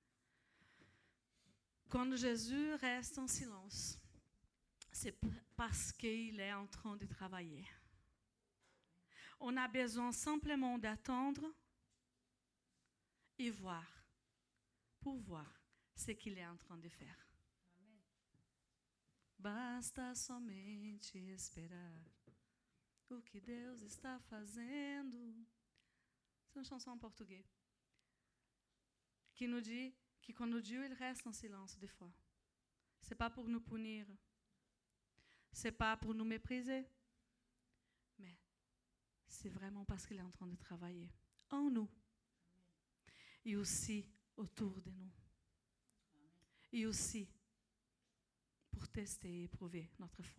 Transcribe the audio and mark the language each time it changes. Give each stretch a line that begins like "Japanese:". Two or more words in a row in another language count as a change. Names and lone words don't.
French: Quand Jésus reste en silence, c'est parce qu'il est en train de travailler. On a besoin simplement d'attendre et voir, pour voir ce qu'il est en train de faire. Amen.
Portuguese: Basta somente esperar o que Deus está fazendo.
French: C'est une chanson en portugais qui nous dit que quand Dieu il reste en silence des fois, c'est pas pour nous punir, c'est pas pour nous mépriser, mais c'est vraiment parce qu'il est en train de travailler en nous et aussi autour de nous et aussi pour tester et éprouver notre foi.